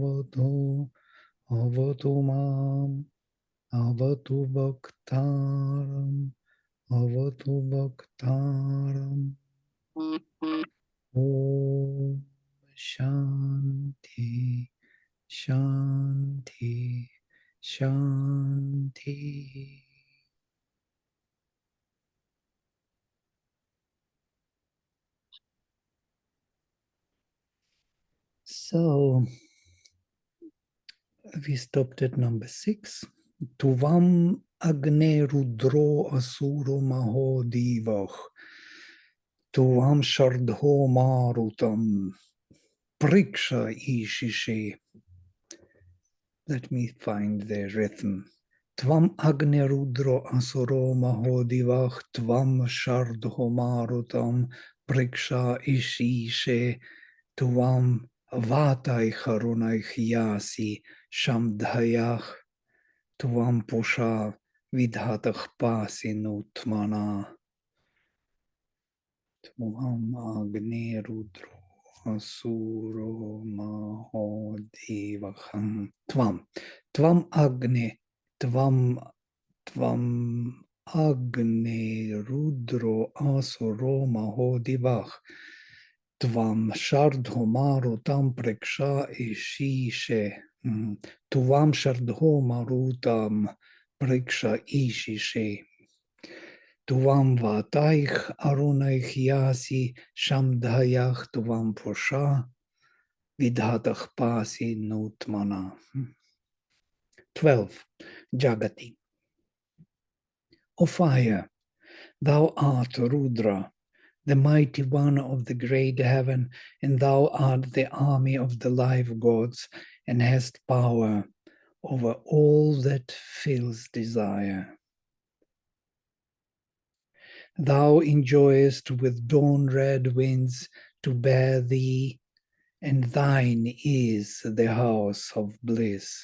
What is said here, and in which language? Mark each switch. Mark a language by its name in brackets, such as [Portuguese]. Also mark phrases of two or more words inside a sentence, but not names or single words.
[Sanskrit] Avatu Mam Avatu Bhaktaram Avatu Bhaktaram Om Shanti Shanti Shanti. [English] So we stopped at number 6. [Sanskrit] Tuvam Agne Rudro Asuro Maho Divach Tuvam Shardho Marutam Priksha Ishishe. [English] Let me find the rhythm. [Sanskrit] Tvam Agne Rudro Asuro Maho Divach Tvam Shardho Marutam Priksha Ishishe Tuvam Vatai Harunai Hyasi Shamdhayach Tuvam Pusha Vidhatach Pasi Nutmana Tuvam Agne Rudro Asuro Maho Divacham Tvam Agne Tvam Agne Rudro Asuro Maho Divach Tvam Shardho Marutam Preksha Ishishe. Tuvam Shardho Marutam Preksha Ishishe. Tuvam Vataich Arunaich Yasi Shamdhayach Tuvam Posha Vidhatach Pasi Nutmana. [English] 12. Jagati. O fire, thou art Rudra, the mighty one of the great heaven, and thou art the army of the live gods, and hast power over all that fills desire. Thou enjoyest with dawn-red winds to bear thee, and thine is the house of bliss.